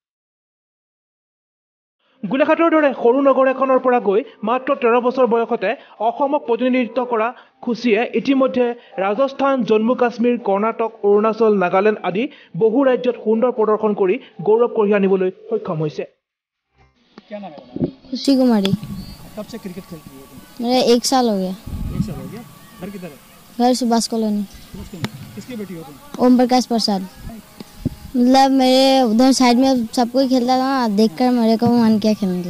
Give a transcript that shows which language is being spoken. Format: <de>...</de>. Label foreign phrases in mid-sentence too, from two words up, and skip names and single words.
<as>গোলাঘাটৰ দৰে সৰু নগৰ এখনৰ পৰা গৈ মাত্ৰ 13 বছৰ বয়সতে অসমক প্ৰতিনিধিত্ব কৰা খুচিয়ে ইতিমধ্যে ৰাজস্থান, জম্মু কাশ্মীৰ, কৰ্ণাটক, অৰুণাচল, নাগালেণ্ড আদি বহু ৰাজ্যত সুন্দৰ প্ৰদৰ্শন কৰি গৌৰৱ কঢ়িয়াই আনিবলৈ সক্ষম হৈছে।</as> <hi>क्या नाम है? खुशी कुमारी। कब से क्रिकेट खेलती हो तुम? मेरा 1 साल हो गया। 1 साल हो गया। घर किधर है? घर सुभाष कॉलोनी। किसकी बेटी हो तुम? ओम प्रकाश प्रसाद। मतलब मेरे उधर साइड में सब कोई खेलता था ना, देखकर मेरे को मन किया खेलने के लिए।</hi>